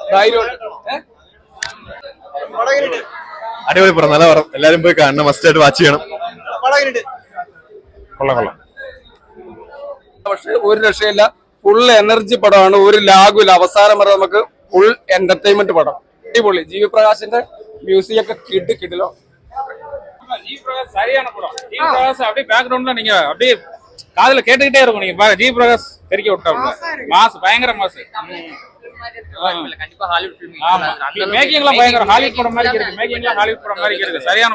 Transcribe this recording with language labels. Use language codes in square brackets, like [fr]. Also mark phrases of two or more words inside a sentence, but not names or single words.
[ml] അടിപൊളി പടം, നല്ല പടം. എല്ലാരും പോയി കാണണം. മസ്റ്റ് ആയിട്ട് വാച്ച് ചെയ്യണം. കൊള്ളാം. പക്ഷെ ഒരു രക്ഷയില്ല. [en] full energy [ml] പടമാണ്. ഒരു ലാഗുമില്ല. അവസാനം വരെ നമുക്ക് [en] full entertainment [ml] പടം. അടിപൊളി. ജി വി പ്രകാശിന്റെ മ്യൂസിക് ഒക്കെ കിട്ടിലോ. [ta] ஜி பிரகாஷ் சரியான படம். ஜி பிரகாஷ் அப்படியே பேக்ரவுண்ட்ல நீங்க அப்படியே காதுல கேட்டுக்கிட்டே இருக்கும். நீங்க ஜி பிரகாஷ் தெரிக்க விட்டாப்ல மாஸ், பயங்கர மாஸ். கண்டிப்பா ஹாலிவுட் ஃபிலிம். ஆமா, மேக்கிங்லாம் பயங்கர ஹாலிவுட் படம் மாதிரி இருக்கு. மேக்கிங்லாம் ஹாலிவுட் படம் மாதிரி இருக்கு.